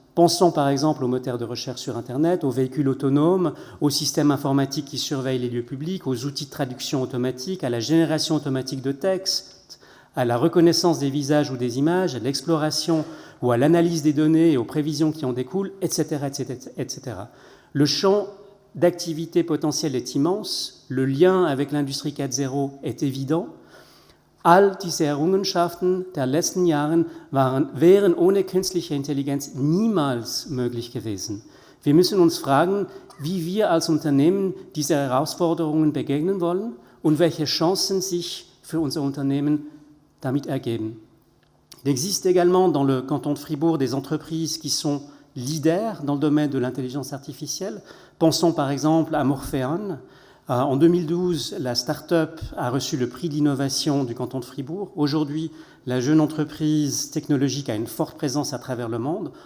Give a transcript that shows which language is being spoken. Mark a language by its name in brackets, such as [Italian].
[French] Pensons par exemple aux moteurs de recherche sur Internet, aux véhicules autonomes, aux systèmes informatiques qui surveillent les lieux publics, aux outils de traduction automatique, à la génération automatique de texte, à la reconnaissance des visages ou des images, à l'exploration ou à l'analyse des données et aux prévisions qui en découlent, etc., etc., etc. Le champ d'activité potentielle est immense, le lien avec l'industrie 4.0 est évident. [German] All diese Errungenschaften der letzten Jahren wären ohne künstliche Intelligenz niemals möglich gewesen. Wir müssen uns fragen, wie wir als Unternehmen diese Herausforderungen begegnen wollen und welche Chancen sich für unser Unternehmen damit ergeben. [French] Il existe également dans le canton de Fribourg des entreprises qui sont leaders dans le domaine de l'intelligence artificielle. Pensons par exemple à Morpheon. En 2012, la start-up a reçu le prix d'innovation du canton de Fribourg. Aujourd'hui, la jeune entreprise technologique a une forte présence à travers le monde.